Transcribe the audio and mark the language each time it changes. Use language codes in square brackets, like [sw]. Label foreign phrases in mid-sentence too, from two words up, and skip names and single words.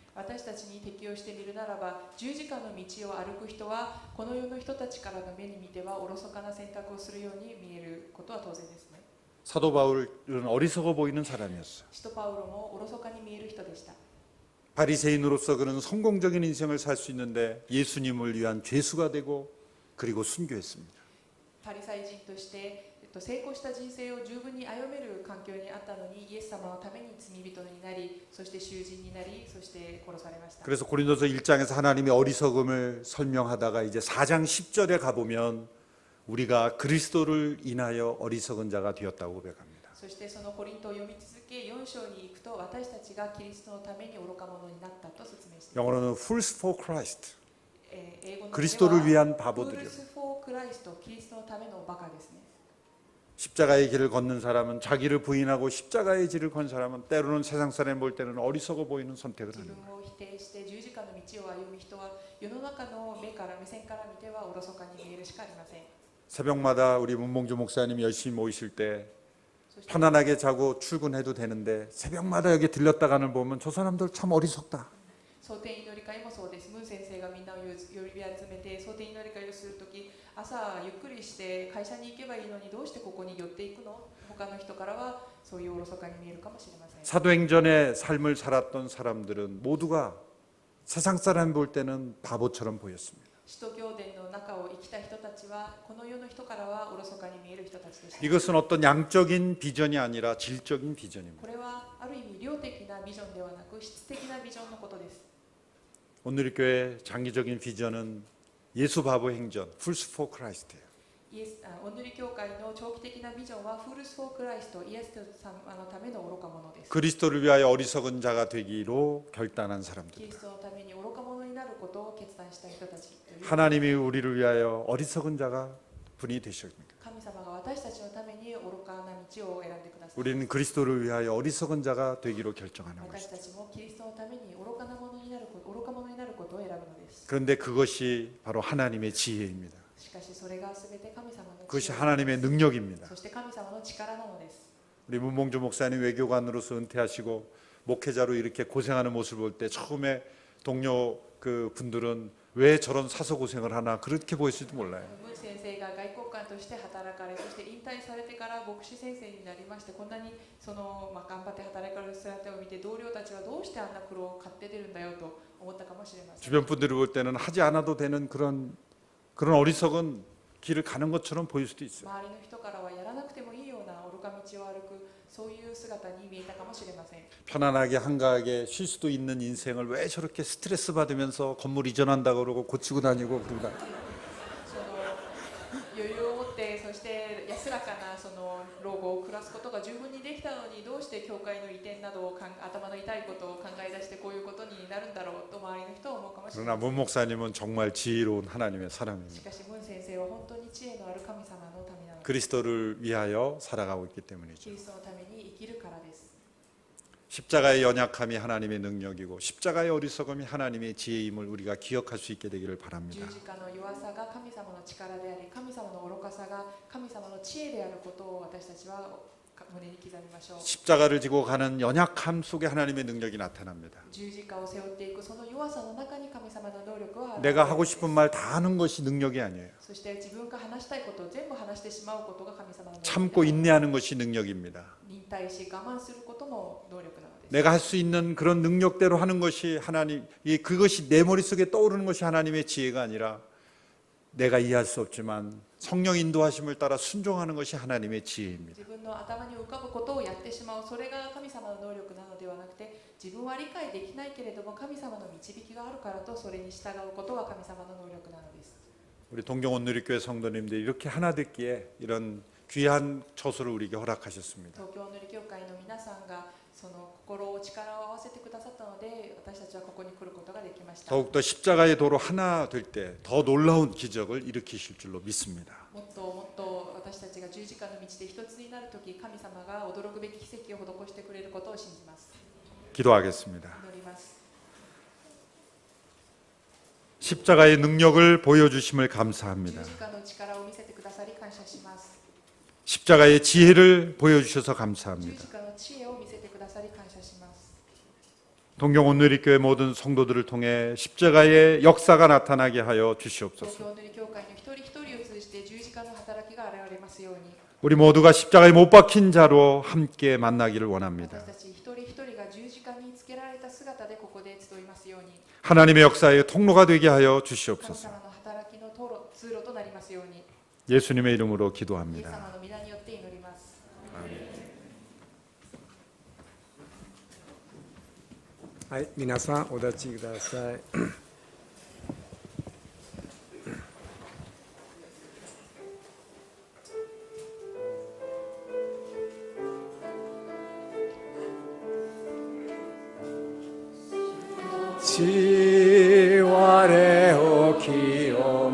[ja] 私たちに適用してみるならば十字架の道を歩く人はこの世の人たちからの目に見てはおろそかな選択をするように見えることは当然ですね。 [ko] 사도 바울은 어리석어 보이는 사람이었어요. [ja] 使徒パウロもおろそかに見える人でした。 [ko] 바리새인으로서 그는 성공적인 인생을 살 수 있는데 예수님을 위한 죄수가 되고 그리고 순교했습니다. [ja] パリサイ人として成功した人生を十分に歩める環境にあったのにイエス様のために罪人になりそして囚人になりそして殺されました。 [ko] 그래서 고린도서 1장에서 하나님의 어리석음을 설명하다가 이제 4장 10절에 가보면 우리가 그리스도를 인하여 어리석은 자가 되었다고 고백합니다. [ja] そしてそのコリントを読み続け4章に行くと私たちがキリストのために愚か者になったと説明しています。 [en] 영어로는 fools for Christ. [ja] 英語の [ko] 그리스도를 위한 [ja] フ [ko] 바보들이요. [en] ools for Christ, [ja] キリストのためのバカですね。 [ko] 십자가의 길을 걷는 사람은 자기를 부인하고 십자가의 길을 건 사람은 때로는 세상 사람이 볼 때는 어리석어 보이는 선택을 [ja] 自 [ko] 하는 [ja] 分 [ko] 거예요. [ja] を否定して十字架の道を歩む人は世の中の目線から見てはおろそかに見えるしかありません。 [ko] 새벽마다 우리 문봉주 목사님이 열심히 모이실 때 [ja] そして [ko] 편안하게 자고 출근해도 되는데 새벽마다 여기 들렸다 가는 보면 저 사람들 참 어리석다. [ja] 蒼天祈り会もそうです。ムン先生がみんなを呼び集めて蒼天祈り会をするとき朝ゆっくりして会社に行けばいいのにどうしてここに寄っていくの？他の人からはそういうおろそかに見えるかもしれません。 [ko] 사도행전의 삶을 살았던 사람들은 모두가 세상 사람 볼 때는 바보처럼 보였습니다. [ja] 使徒行伝の中を生きた人たちはこの世の人からはおろそかに見える人たちでした。 [ko] 이것은 어떤 양적인 비전이 아니라 질적인 비전입니다. [ja] これはある意味量的なビジョンではなく質的なビジョンのことです。 [ko] 오늘 교회 장기적인 비전은 예수 바보 행전, [en] Fools for Christ예요. [ja] オンヌリ教会の長期的なビジョンは [en] fools for Christ, [ja] イエス様のための愚か者です。 [ko] 그리스도를 위하여 어리석은 자가 되기로 결단한 [ja] キ [ko] 사람들. [ja] リストのために愚か者になることを決断した人たちという [ko] 하나님이 우리를 위하여 어리석은 자가 분이 되셨습니다. [ja] 神様が私たちのために愚かな道を選んでください。 [ko] 우리는 그리스도를 위하여 어리석은 자가 되기로 결정하는 [ja] 私 [ko] 것입니다. [ja] たちもキリストのために愚か者になることを選ぶのです。 [ko] 그런데 그것이 바로 하나님의 지혜입니다. [ja] しかしそれがすべて神様の [ko] 그것이 [ja] 知恵 [ko] 하나님의 능력입니다. [ja] そして神様の力なのです。 [ko] 우리 문봉주 목사님 외교관으로서 은퇴하시고 목회자로 이렇게 고생하는 모습을 볼 때 처음에 동료 그 분들은 왜 저런 사서 고생을 하나 그렇게 보였을지도 몰라요. [ja] ムン先生が外交官として働かれ、そして引退されてから牧師先生になりまして、こんなに頑張って働かれる姿を見て同僚たちはどうしてあんな苦労を買って出るんだよと思ったかもしれません。 [ko] 주변 분들이 볼 때는 하지 않아도 되는 그런 어리석은 길을 가는 것처럼 보일 수도 있어요. [ja] 周りの人からはやらなくてもいいような愚か道を歩くそういう姿に見えたかもしれません。 [ko] 편안하게 한가하게 쉴 수도 있는 인생을 왜 저렇게 스트레스 받으면서 건물 이전한다 그러고 고치고 다니고 그러다. [ja] その余裕を持ってそして安らかな老後を暮らすことが十分にできたのにどうして教会の移転などを頭の痛いことを考え出してこういうことになるんだろうと周りの人は思うかもしれ [ko] 그러나 [ja] ません。 [ko] 문 목사님은 정말 지혜로운 하나님의 [ja] し [ko] 사람입니다. [ja] かしムン先生は本当に知恵のある神様のためなのです。 [ko] 그리스도를 위하여 살아가고 있기 때문이죠. [ja] キリストのために生きるからです。 [ko] 십자가의 연약함이 하나님의 능력이고 십자가의 어리석음이 하나님의 지혜임을 우리가 기억할 수 있게 되기를 [ja] 十 [ko] 바랍니다. [ja] 字架の弱さが神様の力であり、神様の愚かさが神様の知恵であることを私たちは胸に刻みましょう。 [ko] 십자가를 지고 가는 연약함 속에 하나님의 능력이 나타납니다. [ja] 十字架を背負っていくその弱さの中に神様の能力はある。 [ko] 내가 하고 싶은 말 다 하는 것이 능력이 아니에요. [ja] そして自分が話したいことを全部話してしまうことが神様の能力。 [ko] 참고 인내하는 것이 능력입니다. [ja] 忍耐し我慢することも能力なのです。 [ko] 내가 할 수 있는 그런 능력대로 하는 것이 하나님, 그것이 내 머릿속에 떠오르는 것이 하나님의 지혜가 아니라 내가 이해할 수 없지만 성령 인도하심을 따라 순종하는 것이 하나님의 지혜입니다. [ja] 自分の頭に浮かぶことをやってしまう、それが神様の能力なのではなくて、自分は理解できないけれども神様の導きがあるからとそれに従うことが神様の能力なのです。 [ko] 우리 동경온누리교회 성도님들이 이렇게 하나 듣기에 이런 귀한 처소를 우리에게 허락하셨습니다. [ja] 東京のり教会の皆さんがその心を力を合わせてくださったので、私たちはここに来ることができました。 [ko] 더욱더 십자가의 도로 하나 될 때 더 놀라운 기적을 일으키실 줄로 믿습니다. [ja] もっともっと私たちが十字架の道で一つになるとき、神様が驚くべき奇跡を施してくれることを信じます。 [ko] 기도하겠습니다. [ja] 祈ります。 [ko] 십자가의 능력을 보여주심을 감사합니다. [ja] 十字架の力を見せてくださり感謝します。 [ko] 십자가의 지혜를 보여주셔서 [ja] 十 [ko] 감사합니다. [ja] 字架の知恵を見せてくださり感謝します。 [ko] 동경온누리교회 모든 성도들을 통해 십자가의 역사가 나타나게 하여 [ja] 東 [ko] 주시옵소서. [ja] 京のり教会の一人一人を通じて十字架の働きが現れますように、 [ko] 우리 모두가 십자가에 못 박힌 자로 함께 만나기를 원합니다. [ja] 私たち一人一人が十字架につけられた姿でここで集いますように、 [ko] 하나님의 역사의 통로가 되게 하여 [ja] 神 [ko] 주시옵소서. [ja] 様の働きの通路となりますように、 [ko] 예수님의 이름으로 [ja] イエス [ko] 기도합니다. [ja] 様の皆によって祈ります。はい、皆さんお立ちください。地我を清